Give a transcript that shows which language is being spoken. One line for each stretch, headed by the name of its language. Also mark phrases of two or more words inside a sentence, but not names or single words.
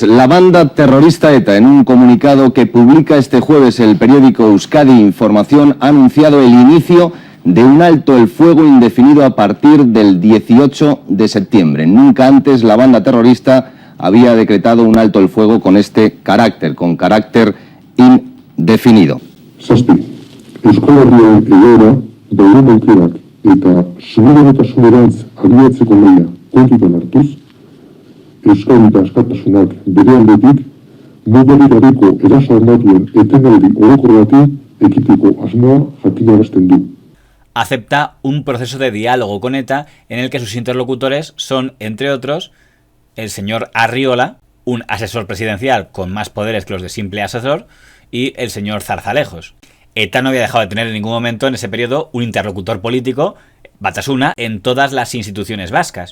Spanish: La banda terrorista ETA, en un comunicado que publica este jueves el periódico Euskadi Información, ha anunciado el inicio de un alto el fuego indefinido a partir del 18 de septiembre. Nunca antes la banda terrorista había decretado un alto el fuego con este carácter, con carácter indefinido.
Basque: Euskal Herria egoera dauden aukerak eta subiranotasuneraintz abiatzeko lehia kontutan hartuz, Euskadi eta askatasunak bere aldetik mugarik gabeko eraso armatuen etenaldi orokor bati ekiteko asmoa jakinarazten du.
Spanish: Acepta un proceso de diálogo con ETA en el que sus interlocutores son, entre otros, el señor Arriola, un asesor presidencial con más poderes que los de simple asesor, y el señor Zarzalejos. ETA no había dejado de tener en ningún momento en ese periodo un interlocutor político, Batasuna, en todas las instituciones vascas.